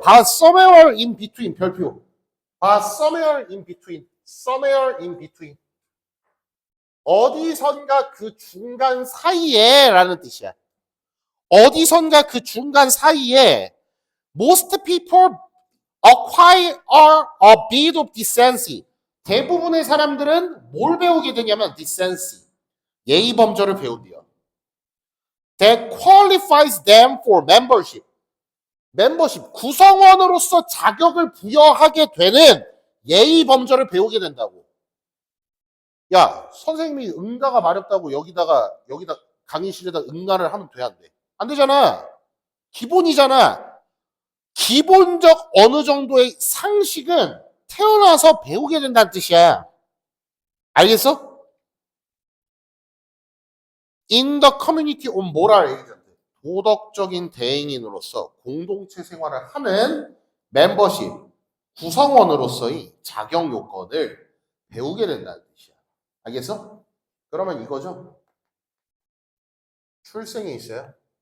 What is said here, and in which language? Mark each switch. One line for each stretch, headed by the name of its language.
English: But somewhere in between
Korean: 별표.
English: But somewhere in between. somewhere in between.
Korean: 어디선가 그 중간 사이에 라는 뜻이야. 어디선가 그 중간 사이에
English: most people acquire a bit of decency.
Korean: 대부분의 사람들은 뭘 배우게 되냐면 decency. 예의 범절을 배운대요.
English: That qualifies them for membership.
Korean: 멤버십, 구성원으로서 자격을 부여하게 되는 예의 범절을 배우게 된다고. 야, 선생님이 응가가 마렵다고 여기다 강의실에다 응가를 하면 돼, 안 돼? 안 되잖아. 기본이잖아. 기본적 어느 정도의 상식은 태어나서 배우게 된다는 뜻이야. 알겠어?
English: In the community of moral agent.
Korean: 도덕적인 대행인으로서 공동체 생활을 하는 멤버십, 구성원으로서의 자격 요건을 배우게 된다는 뜻이야. 알겠어? 그러면 이거죠. 출생이 있어요.